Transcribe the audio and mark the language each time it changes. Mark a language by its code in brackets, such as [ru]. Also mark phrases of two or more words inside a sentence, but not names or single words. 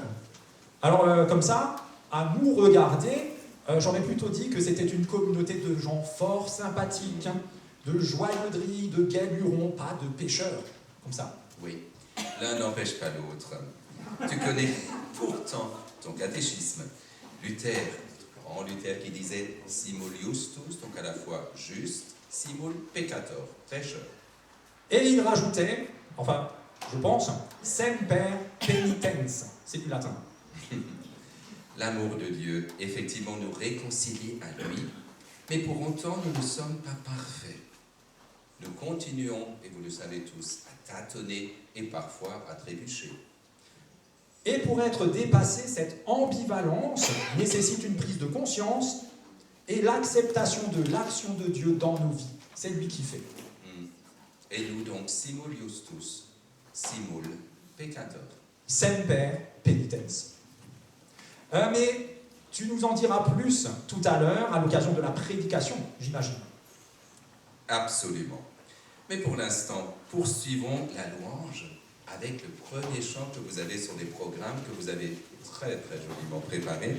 [fr] Alors, comme ça, à nous regarder, j'aurais plutôt dit que c'était une communauté de gens forts, sympathiques, de joyeuderies, de galurons, pas de pêcheurs, comme ça. Oui, l'un n'empêche pas l'autre. Tu connais pourtant ton catéchisme. Luther, notre grand Luther qui disait « [la] simul justus », [fr] donc à la fois juste, « [la] simul peccator », [fr] pécheur. Et il rajoutait, enfin, je pense, « [la] semper penitens [fr] », c'est du latin. L'amour de Dieu, effectivement, nous réconcilie à lui, mais pour autant, nous ne sommes pas parfaits. Nous continuons, et vous le savez tous, à tâtonner et parfois à trébucher. Et pour être dépassé, cette ambivalence nécessite une prise de conscience et l'acceptation de l'action de Dieu dans nos vies. C'est lui qui fait. Et nous donc, [la] simul justus, simul peccator. Semper penitens. [fr] Mais tu nous en diras plus tout à l'heure à l'occasion de la prédication, j'imagine. Absolument. Mais pour l'instant, poursuivons la louange avec le premier chant que vous avez sur les programmes que vous avez très très joliment préparés.